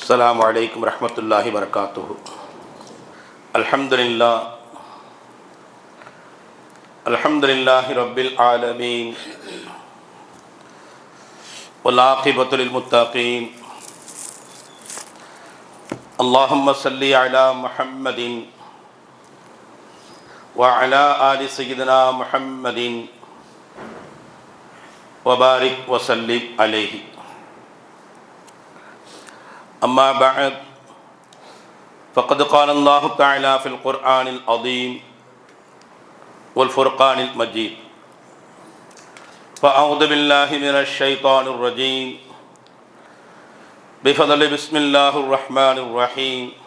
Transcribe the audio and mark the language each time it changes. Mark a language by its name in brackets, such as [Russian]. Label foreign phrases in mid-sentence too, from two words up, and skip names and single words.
[Arabic] السلام عليكم ورحمة الله وبركاته الحمد لله رب العالمين والعاقبة للمتقين. اللهم صل على محمد وعلى آل سيدنا محمد وبارك وسلم عليه. أما بعد فقد قال الله تعالى في القرآن العظيم والفرقان المجيد: فأعوذ بالله من الشيطان الرجيم بفضل بسم الله الرحمن الرحيم.